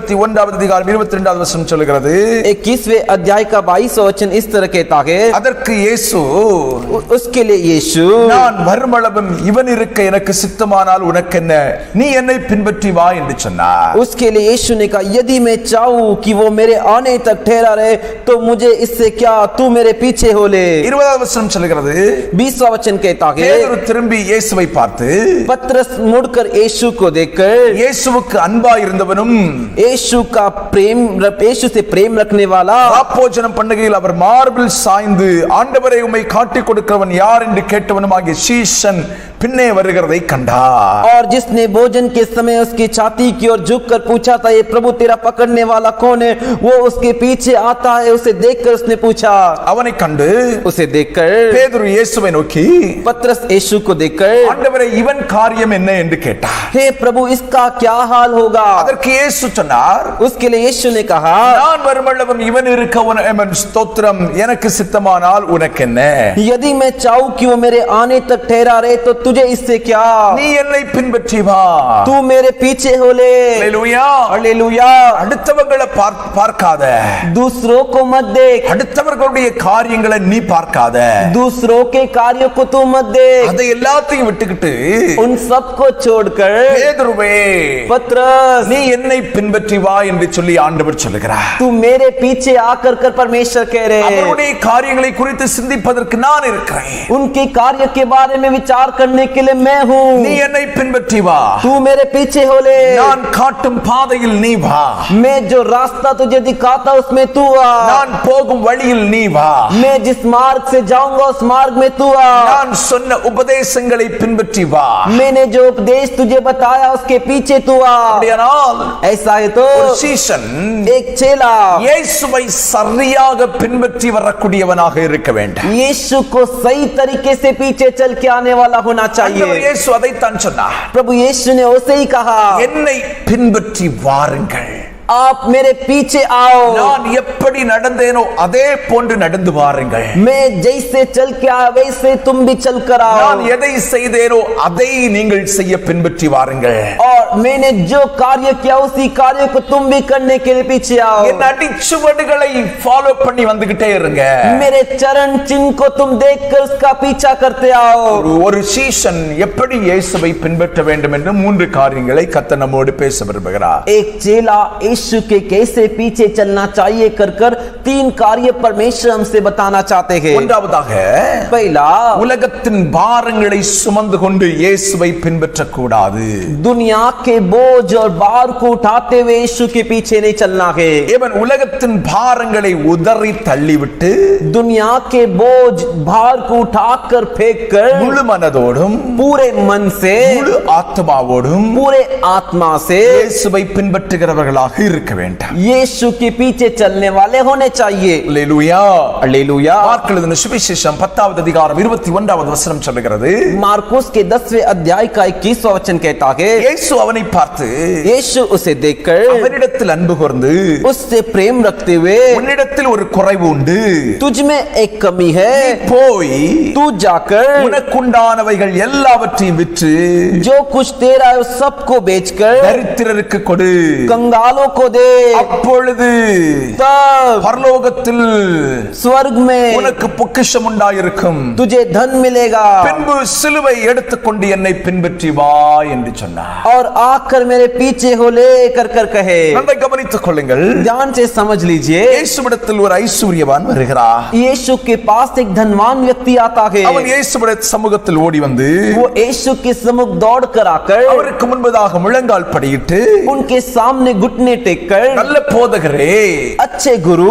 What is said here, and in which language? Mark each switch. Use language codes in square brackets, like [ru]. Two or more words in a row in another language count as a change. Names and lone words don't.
[ta] 21வது அதிகாரம் 22வது வசனம் சொல்கிறது. [hi] 21वें अध्याय का 22वां वचन इस तरह कहता है, [ta] அதற்கு இயேசு [hi] उसके लिए यीशु, [ta] நான் வருமளவும் இவன் இருக்க எனக்கு சித்தமானால் உனக்கு என்ன, நீ என்னை பின்பற்றி வா என்று சொன்னார். [hi] उसके लिए यीशु ने कहा, यदि मैं चाहूं कि वो मेरे आने तक ठहरा रहे तो मुझे इससे क्या, तू मेरे पीछे हो ले. [ta] 20வது வசனம் சொல்கிறது, [hi] 20वां वचन कहता है, [ta] பேதுரு திரும்பி இயேசுவை பார்த்து, [hi] पतरस मुड़कर यीशु को देखकर, [ta] இயேசுவுக்கு அன்பா இருந்தவனும் [hi] यीशु का प्रेम, यीशु से प्रेम रखने वाला, [ta] ராப்போஜனம் பண்ணுகையில் அவர் மார்பில் சாய்ந்து ஆண்டவரை உம்மை காட்டிக் கொடுக்கிறவன் யார் என்று கேட்டவனும் ஆகிய சீஷன் பின்னே வருகிறதை கண்டார். [hi] और जिसने भोजन के समय उसकी छाती की ओर झुककर पूछा था, ये प्रभु तेरा पकड़ने वाला कौन है, वो उसके पीछे आता है. उसे देखकर उसने पूछा, [ta] அவனை கண்டு [hi] उसे देखकर [ta] பேதுரு இயேசுவை நோக்கி, [hi] पतरस यीशु को देखकर, [ta] ஆண்டவரே இவன் காரியம் என்ன என்று கேட்டார். [hi] हे प्रभु इसका क्या हाल होगा. [ta] அதற்கு இயேசு சொன்னார், [hi] उसके लिए यीशु ने कहा, [ta] நான் வருமளவும் இவன் இருக்க உனக்கு ஸ்தோத்திரம், எனக்கு சித்தமானால் உனக்கு என்ன, [hi] यदि मैं चाहूं कि वो मेरे आने तक ठहरा रहे तो तुझे इससे क्या, [ta] நீ என்னை பின்பற்றி வா, [hi] तू मेरे पीछे हो ले. [ta] அல்லேலூயா. [hi] हालेलुया. [ta] அடுத்தவங்களை பார்க்காத, [hi] दूसरों को मत देख, [ta] அடுத்தவர்களுடைய காரியங்களை நீ பார்க்காத, [hi] दूसरों के कार्यों को तू मत देख, [ta] அதை எல்லாத்தையும் விட்டுக்கிட்டு [hi] उन सब को छोड़कर, [ta] பேதுருவே [hi] पतरस [ta] நீ என்னை பின்பற்றி வா என்று சொல்லி ஆண்டவர் சொல்லுகிறார். [hi] तू मेरे पीछे आकर कर परमेश्वर कह रहे, [ta] அவருடைய காரியங்களை குறித்து சிந்திப்பதற்கு நான் இருக்கிறேன், [hi] उनके कार्य के बारे में विचार करने के लिए मैं हूँ. [ta] நீ என்னை பின்பற்றி வா, [hi] तू मेरे पीछे हो ले, [ta] நான் காட்டும் பாதையில் நீ வா, [hi] मैं जो रास्ता तुझे दिखाता उसमें तू आ, [ta] நான் போகும் வழியில் நீ வா, [hi] मैं जिस मार्ग से जाऊंगा उस मार्ग में तू आ, [ta] நான் சொன்ன உபதேசங்களை பின்பற்றி வா. [hi] मैंने जो उपदेश तुझे बताया उसके पीछे तू आ. [ta] அப்படியானால் [hi] ऐसा है तो [ta] ஒரு சீஷன் [hi] एक चेला [ta] இயேசுவை சரியாக பின்பற்றி வரக்கூடியவனாக இருக்க வேண்டும். [hi] यीशु को सही तरीके से पीछे चल के आने वाला होना [ta] ஆண்டவர் [hi] चाहिए. [ta] இயேசு அதைத்தான் சொன்னார், [hi] प्रभु यीशु ने उसे ही कहा, [ta] என்னை பின்பற்றி வாருங்கள், [hi] आप मेरे पीछे आओ, [ta] நான் எப்படி நடந்தேனோ அதே போன்று நடந்து வாருங்கள், [hi] मैं जैसे चल के आया वैसे तुम भी चल कर [ta] நான் [hi] आओ, [ta] எதை செய்தேனோ அதை நீங்கள் செய்ய பின்பற்றி வாருங்கள், [hi] और मैंने जो कार्य किया उसी कार्य को तुम भी करने के लिए पीछे आओ, [ta] என் அடிச்சுவடுகளை ஃபாலோ பண்ணி வந்துகிட்டே இருங்க. [hi] मेरे चरण चिन्ह को तुम देखकर उसका पीछा करते आओ. [ta] ஒரு சீஷன் எப்படி இயேசுவை பின்பற்ற வேண்டும் என்று 3 காரியங்களை கர்த்தர் நம்மோடு பேச விரும்புகிறார். [hi] एक चेला यीशु के कैसे पीछे चलना चाहिए कर कर 3 कार्य परमेश्वर हमसे बताना चाहते हैं. [ta] ஒன்றாவதாக, [hi] पहला, [ta] உலகத்தின் பாரங்களை சுமந்து கொண்டு இயேசுவை பின்பற்றக் கூடாது. [hi] दुनिया के बोझ और भार को उठाते हुए यीशु के पीछे नहीं चलना है. [ta] இவன் உலகத்தின் பாரங்களை உதறி தள்ளிவிட்டு [hi] दुनिया के बोझ भार को उठाकर फेंक कर [ta] முழு மனதோடும் [hi] पूरे मन से, [ta] முழு ஆத்மாவோடும் [hi] पूरे आत्मा से [ta] இயேசுவை பின்பற்றுகிறவர்களாக இருக்க வேண்டும். [hi] यीशु के पीछे चलने वाले होने चाहिए. [ta] அல்லேலூயா. [hi] हालेलुया. [ta] மார்க் எழுதின சுவிசேஷம் 10வது அதிகாரம் 21வது வசனம் சொல்லுகிறது, [hi] मार्कुस के 10वें अध्याय का 21वां वचन कहता है, [ta] இயேசு அவனை பார்த்து [hi] यीशु उसे देखकर [ta] அவனிடத்தில் அன்பு கூர்ந்து, [hi] उससे प्रेम रखते हुए, [ta] உன்னிடத்தில் ஒரு குறைவு உண்டு, [hi] तुझ में एक कमी है, [ta] போய் [hi] तू जाकर [ta] உனக்குண்டானவைகள் எல்லாவற்றையும் விற்று [hi] जो कुछ तेरा है उस सबको बेचकर [ta] தரித்திரருக்கு கொடு, [hi] कंगालों को दे, [ta] அப்பொழுது [hi] तब [ta] பரலோகத்தில் [hi] स्वर्ग में [ta] உனக்கு பொக்கிஷம் உண்டாயிருக்கும், [hi] तुझे धन मिलेगा, [ta] பின்பு சிலுவை எடுத்துக்கொண்டு என்னை பின்பற்றி வா என்று சொன்னார். [hi] और आकर मेरे पीछे हो ले कर कर कहे. [ta] நன்றாக கவனித்துக் கொள்ளுங்கள், [hi] ध्यान से समझ लीजिए, [ta] இயேசுவிடத்தில் ஒரு ஐஸ்வர்யவான் வருகிறார். [hi] यीशु के पास एक धनवान व्यक्ति आता है. [ta] அவன் இயேசுவிட சமூகத்தில் ஓடி வந்து [hi] वो यीशु के सम्मुख दौड़ कर आकर [ta] அவருக்கு முன்பதாக முழங்கால் படியிட்டு, [hi] उनके सामने घुटने टेक कर, [ta] நல்ல போதகரே, [hi] अच्छे गुरु,